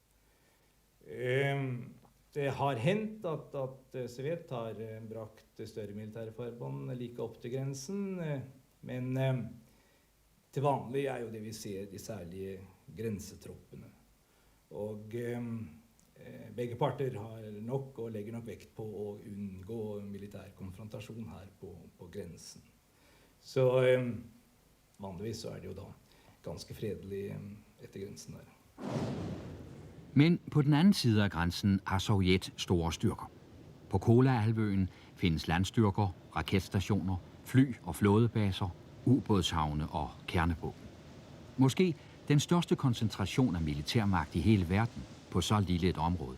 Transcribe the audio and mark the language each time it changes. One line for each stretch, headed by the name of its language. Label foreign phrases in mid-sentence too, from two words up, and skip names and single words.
Norwegian: Det har hendt at Sovjet har bragt større militære forbund like opp til grensen, men til vanlig er jo det vi ser de særlige grensetroppene. Og begge parter har nok og legger nok vekt på å undgå militær konfrontasjon her på grensen. Så vanligvis så er det jo da ganske fredelig etter grensen der.
Danish: Men på den anden side af grænsen har Sovjet store styrker. På Kolahalvøen findes landstyrker, raketstationer, fly- og flådebaser, ubådshavne og kernevåben. Måske den største koncentration af militærmagt i hele verden på så lille et område.